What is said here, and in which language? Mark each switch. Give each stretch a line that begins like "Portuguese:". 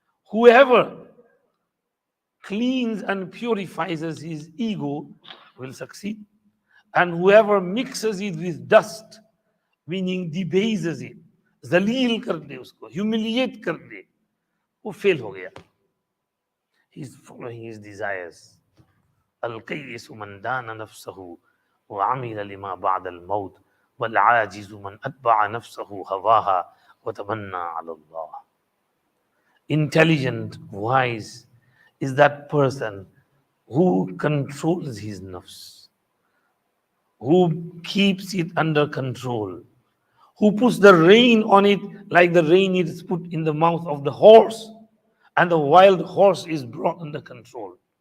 English: Whoever cleans and purifies his ego will succeed. And whoever mixes it with dust, meaning debases it,
Urdu: zaleel kar de usko, humiliate kar de, wo fail ho gaya.
English: He's following his desires.
Arabic: القيس من دان نفسه وعمل لما بعد الموت والعاجز من أتبع نفسه هواها وتمنى على الله.
English: Intelligent, wise is that person who controls his nafs, who keeps it under control, who puts the rein on it like the rein is put in the mouth of the horse, and the wild horse is brought under control.